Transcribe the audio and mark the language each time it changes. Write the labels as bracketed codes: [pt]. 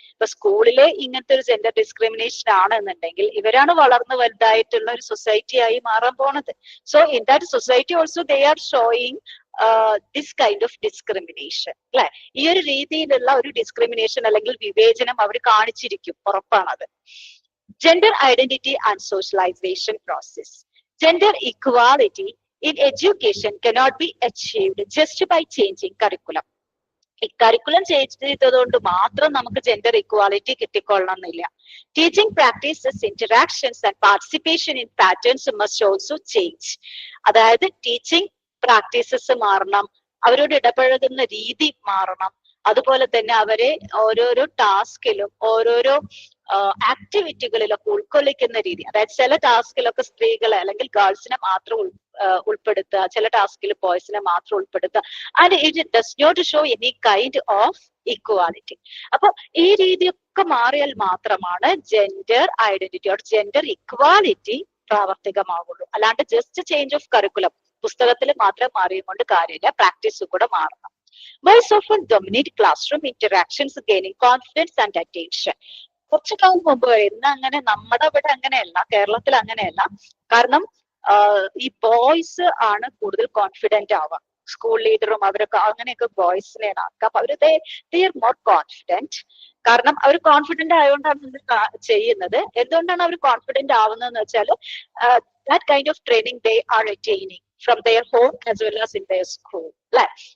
[ml] ഇപ്പൊ സ്കൂളിലെ ഇങ്ങനത്തെ ഒരു ജെൻഡർ ഡിസ്ക്രിമിനേഷൻ ആണെന്നുണ്ടെങ്കിൽ ഇവരാണ് വളർന്നു വലുതായിട്ടുള്ള ഒരു സൊസൈറ്റി ആയി മാറാൻ പോണത്. [en] So in that society also they are showing this kind of discrimination അല്ലെ. [ml] ഈ ഒരു രീതിയിലുള്ള ഒരു ഡിസ്ക്രിമിനേഷൻ അല്ലെങ്കിൽ വിവേചനം അവർ കാണിച്ചിരിക്കും, ഉറപ്പാണത്. [en] Gender identity and socialisation process. Gender equality in education cannot be achieved just by changing curriculum. [ml] ഈ കരിക്കുലം ചേഞ്ച് ചെയ്തതുകൊണ്ട് മാത്രം നമുക്ക് ജെൻഡർ ഇക്വാലിറ്റി കിട്ടിക്കൊള്ളണം എന്നില്ല. [en] Teaching practices, interactions and participation in patterns must also change. [ml] അതായത് teaching practices മാറണം, അവരോട് ഇടപഴകുന്ന രീതി മാറണം, അതുപോലെ തന്നെ അവരെ ഓരോരോ ടാസ്കിലും ഓരോരോ ആക്ടിവിറ്റികളിലൊക്കെ ഉൾക്കൊള്ളിക്കുന്ന രീതി. അതായത് ചില ടാസ്കിലൊക്കെ സ്ത്രീകളെ അല്ലെങ്കിൽ ഗേൾസിനെ മാത്രം ഉൾപ്പെടുത്തുക, ചില ടാസ്കിൽ ബോയ്സിനെ മാത്രം ഉൾപ്പെടുത്തുക. [en] And it does not show any kind of equality. [ml] അപ്പൊ ഈ രീതിയൊക്കെ മാറിയാൽ മാത്രമാണ് gender identity or gender equality പ്രാവർത്തികമാകുള്ളൂ. അല്ലാണ്ട് [en] just change of curriculum, [ml] പുസ്തകത്തിൽ മാത്രം മാറിയും കൊണ്ട് കാര്യമില്ല, പ്രാക്ടീസ് കൂടെ മാറണം. [en] Boys often dominate classroom interactions, gaining confidence and attention. [ml] കുറച്ചു കാലം മുമ്പ് ഇന്ന് അങ്ങനെ നമ്മുടെ ഇവിടെ അങ്ങനെയല്ല, കേരളത്തിൽ അങ്ങനെയല്ല. കാരണം ഈ ബോയ്സ് ആണ് കൂടുതൽ കോൺഫിഡന്റ് ആവുക. സ്കൂൾ ലീഡറും അവരൊക്കെ അങ്ങനെയൊക്കെ ബോയ്സിനെയാണ് ആക്കുക. അപ്പൊ അവര് [en] They are more confident. [ml] കാരണം അവർ കോൺഫിഡന്റ് ആയതുകൊണ്ടാണ് ഇത് ചെയ്യുന്നത്. എന്തുകൊണ്ടാണ് അവർ കോൺഫിഡന്റ് ആവുന്നതെന്ന് വെച്ചാൽ [en] That kind of training they are attaining from their home as well as in their school അല്ലെ.